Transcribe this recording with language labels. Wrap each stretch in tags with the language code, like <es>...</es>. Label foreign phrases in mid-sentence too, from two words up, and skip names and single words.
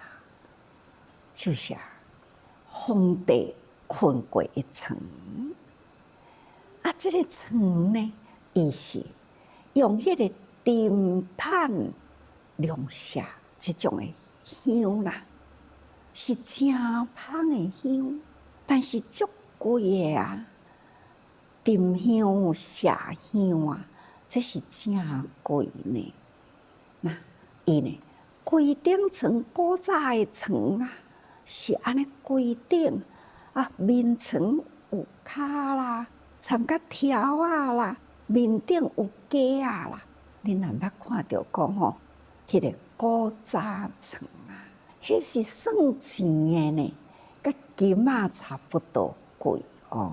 <nan>就是皇帝困过一床，这个床呢，伊是用迄个沉炭良下即种的香啦，是真芳的香，但是足贵的啊。沉香、下香啊，这是真贵呢。那伊呢，规顶床古早的床啊，是安尼规顶啊，面床有骹啦，参甲条啊啦，面顶有架啊啦。恁若捌看到讲吼，迄个古早床啊，迄是算钱的呢，甲金仔差不多贵哦。</nan>